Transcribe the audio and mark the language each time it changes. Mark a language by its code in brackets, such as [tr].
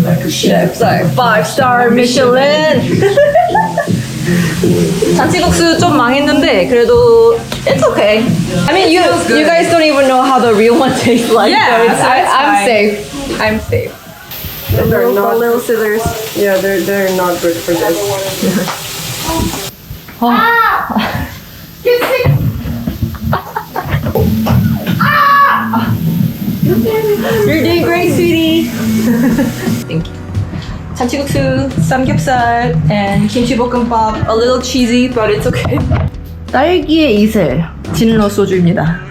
[ko] 셰프살 5-star 미슐린. 잔치국수 좀 망했는데 그래도 [en] it's okay. I mean you guys don't even know how the real one tastes like. Yeah, so it's, I'm safe. I'm safe. They're not. little scissors. Yeah, they're not good for this. You're doing great, sweetie. Thank you. 잔치국수, 삼겹살, and 김치볶음밥. A little cheesy, but it's okay. [ko] 딸기의 이슬, 진로 소주입니다.